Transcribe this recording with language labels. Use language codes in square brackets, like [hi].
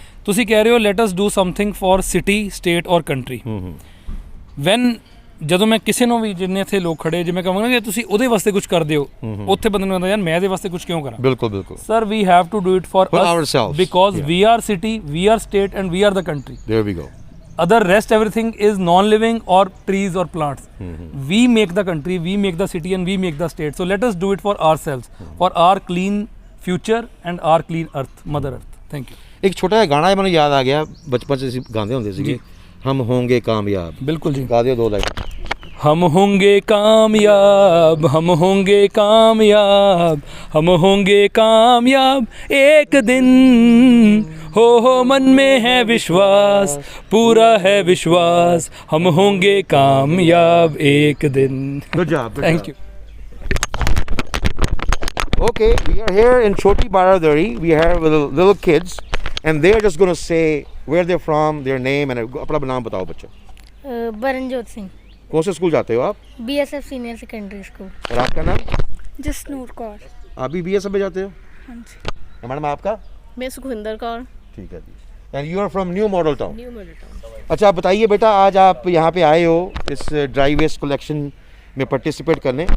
[pa] ਤੁਸੀਂ ਕਹਿ ਰਹੇ ਹੋ [en] Let us do something for city state or country. [pa] ਵੈਨ ਜਦੋਂ ਮੈਂ ਕਿਸੇ ਨੂੰ ਵੀ ਜਿੰਨੇ ਇੱਥੇ ਲੋਕ ਖੜੇ ਜੇ ਮੈਂ ਕਹਾਂਗਾ ਕਿ ਤੁਸੀਂ ਉਹਦੇ ਵਾਸਤੇ ਕੁਝ ਕਰਦੇ ਹੋ ਉੱਥੇ ਬੰਦੇ ਨੂੰ ਕਹਿੰਦਾ ਯਾਰ ਮੈਂ ਇਹਦੇ ਵਾਸਤੇ ਕੁਝ ਕਿਉਂ ਕਰਾਂ। ਬਿਲਕੁਲ ਬਿਲਕੁਲ [en] Sir we have to do it for ourselves because we are city we are state and we are the country. There we go. other rest everything is non-living or trees or plants. We make the country, we make the city and we make the state. So let us do it for ourselves, for our clean future and our clean earth, mother earth. Thank you. [pa] ਇੱਕ ਛੋਟਾ ਜਿਹਾ ਗਾਣਾ ਮੈਨੂੰ ਯਾਦ ਆ ਗਿਆ ਬਚਪਨ 'ਚ ਅਸੀਂ ਗਾਉਂਦੇ ਹੁੰਦੇ ਸੀਗੇ [hi] ਹਮ ਹੋਂਗੇ ਕਾਮਯਾਬ। बिल्कुल जी। [pa] ਗਾ ਦਿਓ 2 ਲਾਈਨ। [hi] हम होंगे कामयाब हम होंगे कामयाब हम होंगे कामयाब एक दिन हो मन में है विश्वास पूरा है विश्वास हम होंगे कामयाब एक दिन। [en] Good job. Thank you. Okay, we are here in Choti Baradari. We have little kids and they're just going to say where they're from, their name and [hi] अपना नाम बताओ बच्चों। बरनजोत सिंह, कौन से स्कूल जाते हो आप? BSF senior secondary school. और आपका नाम? जसनूर कौर। आप भी BSF में जाते हो? हाँ जी। मैडम आपका? मैं सुखविंदर कौर। ठीक है जी। [en] And you are from New Model Town. New Model Town. [hi] अच्छा आप बताइए बेटा आज आप यहाँ पे आए हो इस ड्राई वेस्ट कलेक्शन में पार्टिसिपेट करने।